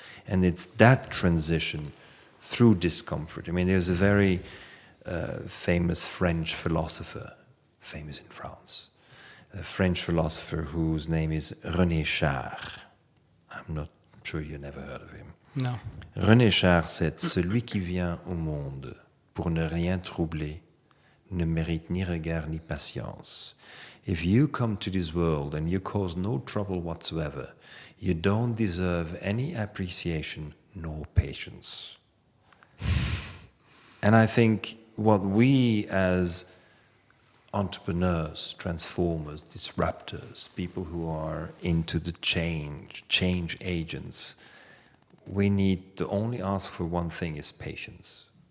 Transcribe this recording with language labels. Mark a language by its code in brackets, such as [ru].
[en] And it's that transition through discomfort. There's a very famous French philosopher, famous in France, a French philosopher whose name is René Char. I'm not sure you never heard of him. No. René Char said, [fr] celui qui vient au monde pour ne rien troubler ne mérite ni regard ni patience. [en] If you come to this world and you cause no trouble whatsoever, you don't deserve any appreciation nor patience. And I think what we as entrepreneurs, transformers, disruptors, people who are into the change agents, we need to only ask for one thing, is patience.